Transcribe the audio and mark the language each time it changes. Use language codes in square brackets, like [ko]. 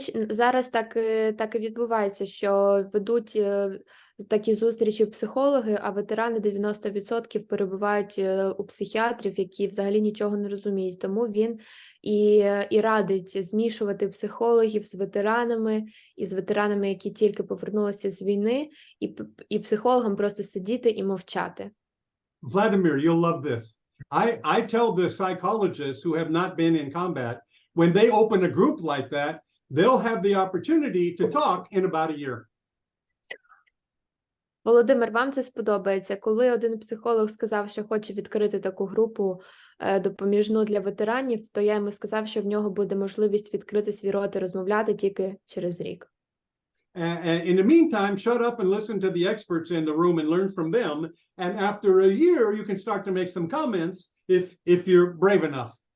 [uk] Зараз так і відбувається, що ведуть такі зустрічі психологи, а ветерани 90% перебувають у психіатрів, які взагалі нічого не розуміють. Тому він і радить змішувати психологів з ветеранами, і з ветеранами, які тільки повернулися з війни, і психологам просто сидіти і мовчати. [en] Vladimir, you'll love this. I tell the psychologists who have not been in combat, when they open a group like that, they'll have the opportunity to talk in about a year. [uk] Володимир, вам це сподобається. Коли один психолог сказав, що хоче відкрити таку групу допоміжну для ветеранів, то я йому сказав, що в нього буде можливість відкрити свій рот і розмовляти тільки через рік. [en] In the meantime, shut up and listen to the experts in the room and learn from them. And after a year, you can start to make some comments if you're brave enough.